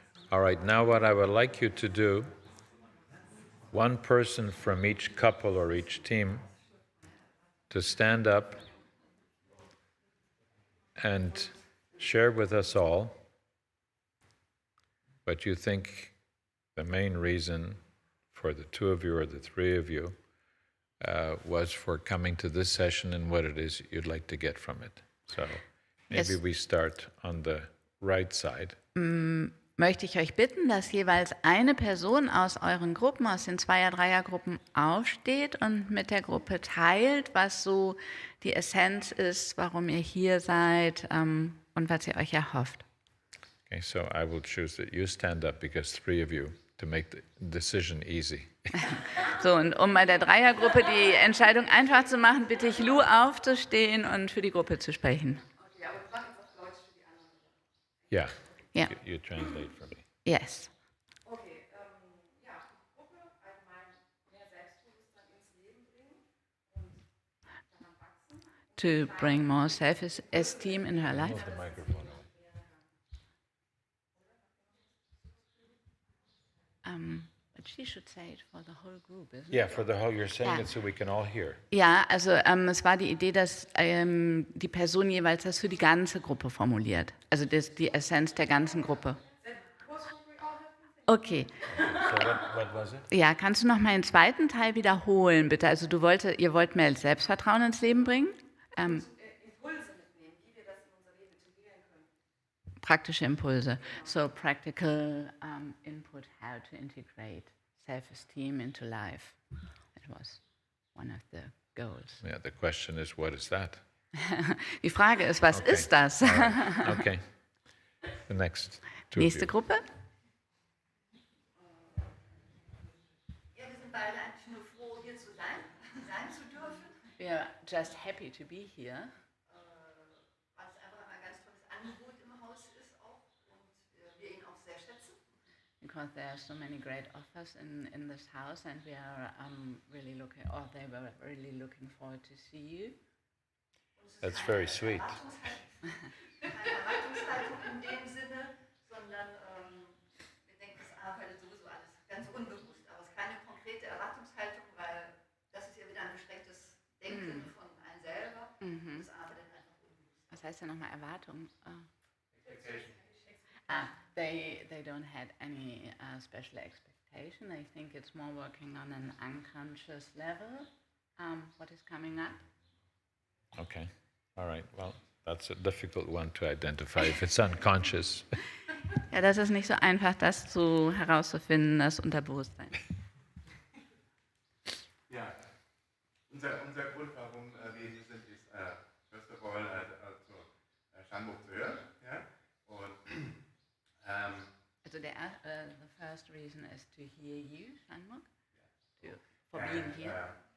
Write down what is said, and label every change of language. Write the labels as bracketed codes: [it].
[en] All right, now what I would like you to do, one person from each couple or each team to stand up and share with us all what you think the main reason for the two of you or the three of you was for coming to this session and what it is you'd like to get from it. So maybe we start on the right side. [de] Möchte ich euch bitten, dass jeweils eine Person aus euren Gruppen, aus den Zweier-Dreier-Gruppen aufsteht und mit der Gruppe teilt, was so die Essenz ist, warum ihr hier seid und was ihr euch erhofft. [en] Okay, so I will choose that you stand up because three of you to make the decision easy. [de] So, und um bei der Dreiergruppe die Entscheidung einfach zu machen, bitte ich Lou aufzustehen und für die Gruppe zu sprechen. [en] Yeah. [de] Ja. [en] You translate for me. Yes. [de] Okay, ja, für die Gruppe allgemein mehr Selbstbewusstsein ins Leben bringen und daran wachsen. [en] To bring more self-esteem in her life. Hold the microphone. But she should say it for the whole group, isn't it? Yeah, for the whole, you're saying Yeah. it so we can all hear. [de] Ja, also es war die Idee, dass die Person jeweils das für die ganze Gruppe formuliert. Also die Essenz der ganzen Gruppe. [en] Okay. So what was it? [de] Ja, kannst du noch mal den zweiten Teil wiederholen, bitte? Also ihr wollt mehr Selbstvertrauen ins Leben bringen? Impulse mitnehmen, wie wir das in unser Leben integrieren können. Praktische Impulse. [en] So practical input, how to integrate self-esteem into life. It was one of the goals. Yeah, the question is, what is that? [de] Die Frage ist, was [en] Okay. [de] ist das? [en] All right. Okay. The next two of [de] Nächste [en] you. [de] Gruppe. Ja, wir sind beide eigentlich nur froh, hier zu sein zu dürfen, [en] We are just happy to be here. [de] weil es einfach ein ganz tolles Angebot im Haus ist auch und wir ihn auch sehr schätzen. [en] Because there are so many great offers in this house, and we are they were really looking forward to see you. That's very sweet. [de] Keine Erwartungshaltung in dem Sinne, sondern wir denken, das arbeitet sowieso alles ganz unbewusst. Aber es ist keine konkrete Erwartungshaltung, weil das ist ja wieder ein beschränktes Denken von einem selber. Das arbeitet einfach unbewusst. Was heißt denn nochmal Erwartung? [en] They don't have any special expectation. I think it's more working on an unconscious level. What is coming up? Okay. All right. Well, that's a difficult one to identify if it's unconscious. [de] Ja, das ist nicht so einfach, das herauszufinden, das Unterbewusstsein. Ja, unser Grund, warum wir hier sind, ist [en] first of all [de] Shanmug zu hören. Ja? Und [en] Also the first reason is to hear you, Shanmug, for being here.